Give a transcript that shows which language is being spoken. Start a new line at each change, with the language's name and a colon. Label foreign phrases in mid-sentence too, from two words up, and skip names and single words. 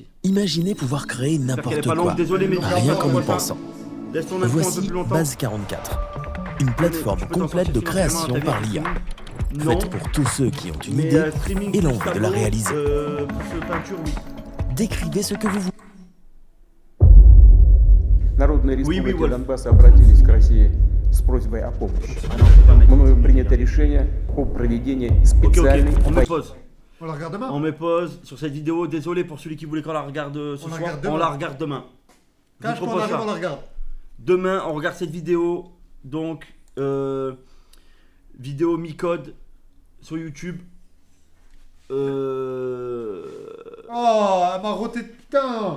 French: Imaginez pouvoir créer n'importe quoi, longue, désolé, mais rien qu'en y pensant. Laisse ton info un peu Voici plus longtemps. Base 44, une plateforme complète de création par l'IA, faite pour tous ceux qui ont une idée et l'envie de la réaliser. Peinture, oui. Décrivez ce que vous voulez.
Russian: Народные республики Донбасса обратились к России с просьбой о помощи. Мною принято решение о проведении специальной
French: On la regarde demain. On met pause sur cette vidéo. Désolé pour celui qui voulait qu'on la regarde ce soir. On la regarde demain. Quand on arrive, on la regarde. Demain, on regarde cette vidéo. Donc, vidéo Micode sur YouTube. Oh, elle m'a roté, putain.